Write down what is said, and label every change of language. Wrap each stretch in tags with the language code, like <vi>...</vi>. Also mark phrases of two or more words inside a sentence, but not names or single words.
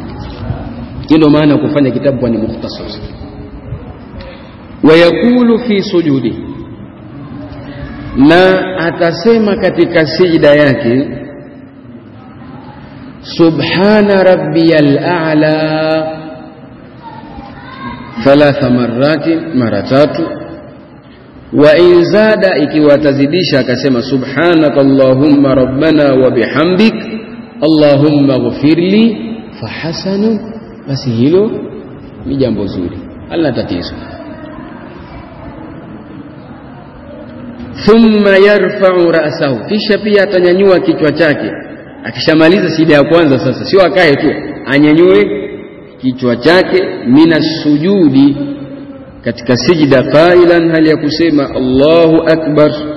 <sw>Ndio maana kufanya kitabu kwa ni mukhtasar.</sw> <ar>ويقول في سجوده,</ar> <sw>na atasema katika sijda yake,</sw> <ar>سبحان ربي الأعلى,</ar> <sw>3 marati, mara 3.</sw> <ar>وإن زاد,</ar> <sw>ikiwa tazidisha akasema</sw> <ar>سبحانك اللهم ربنا وبحمدك اللهم اغفر لي فحسن,</ar> <sw>basi hilo ni jambo zuri, halina tatizo.</sw> <ar>ثم يرفع رأسه,</ar> <sw>kisha pia atanyanyua kichwa chake. Akishamaliza sijida ya kwanza sasa sio akae tu, anyanyue kichwa chake</sw> <ar>من السجود,</ar> <sw>katika sijida, qailan, hali ya kusema</sw> <ar>الله أكبر.</ar>